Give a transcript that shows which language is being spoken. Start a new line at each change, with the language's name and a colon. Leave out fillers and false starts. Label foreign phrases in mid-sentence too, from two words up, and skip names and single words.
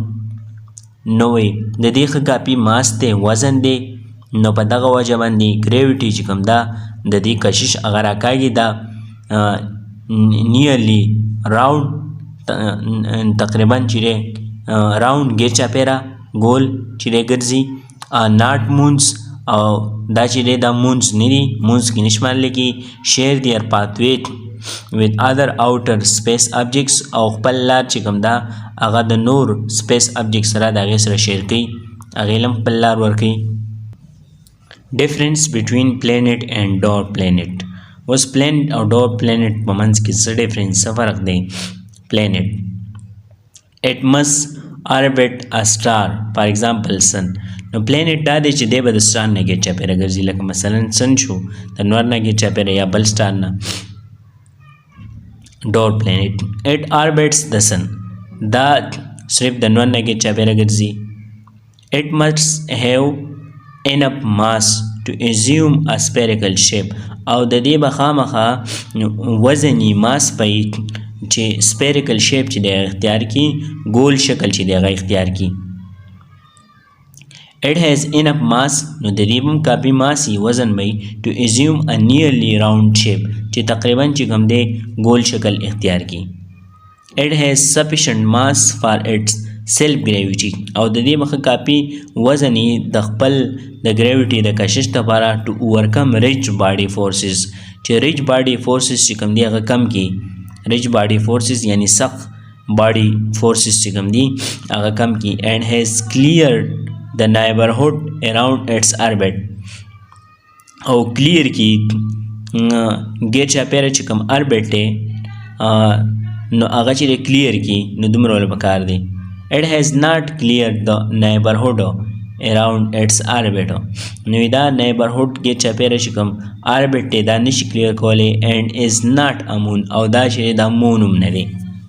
Pashto: نو وی د دې ښه کافي ماس دی، وزن دی، نو په دغه وجه باندې ګریویټي چې کوم ده د دې کشش هغه راکاږي دا
English: nearly round
Pashto: تقریبا چې دی راوند ګیر چاپیره ګول چې دی ګرځي.
English: not moons
Pashto: او دا چې دی دا مونز نه دي، مونز کې نه شمارل کېږي.
English: share their pathway with other outer space objects
Pashto: او خپل لار چې کوم ده هغه د نور
English: space objects
Pashto: سره د هغې سره شیر کوي، هغې له هم خپل لار ورکوي.
English: difference between planet and dwarf planet.
Pashto: اوس planet او
English: dwarf planet
Pashto: په منځ کې څه ډیفرنس څه فرق دی؟
English: planet it must orbit a star for example sun.
Pashto: نو planet دا دی چې دی به د star نه ګیر چاپیره ګرځي، لکه مثلا sun شو د نور نه ګیر چاپیره یا بل star نه.
English: dwarf planet it orbits the sun
Pashto: دا صرف د نور نه ګیر چاپیره ګرځي.
English: it must have enough mass to assume a spherical shape
Pashto: او د دې به خامخا وزني ماس پی چې
English: spherical shape
Pashto: چې دی اختیار کی، ګول شکل چې دی هغه اختیار کی.
English: it has enough mass
Pashto: نو د دې هم کافي ماس وزن وي
English: to assume a nearly round shape
Pashto: چې تقریبا چې کوم دی ګول شکل اختیار کی.
English: it has sufficient mass for its self gravity
Pashto: او د دې مخه کافي وزن د خپل د ګریویټي د کشش لپاره
English: to overcome rich body forces
Pashto: چې
English: rich body forces
Pashto: چې کوم دی هغه کم کی.
English: rich body forces
Pashto: یعنی سخت
English: body forces
Pashto: چې کوم دی هغه کم کی.
English: and has cleared the neighborhood around its orbit
Pashto: او کلیر کی ګیر چاپیره چې کوم اربټ دی نو هغه چې کلیر کی نو دومره ول پکار دی.
English: it has not cleared the neighborhood around its orbit
Pashto: نو دا neighborhood ګیر چاپیره چې کوم اربټ دی دا نشي کلیر کولی.
English: and is not a moon
Pashto: او دا چې دا مون هم نه دی.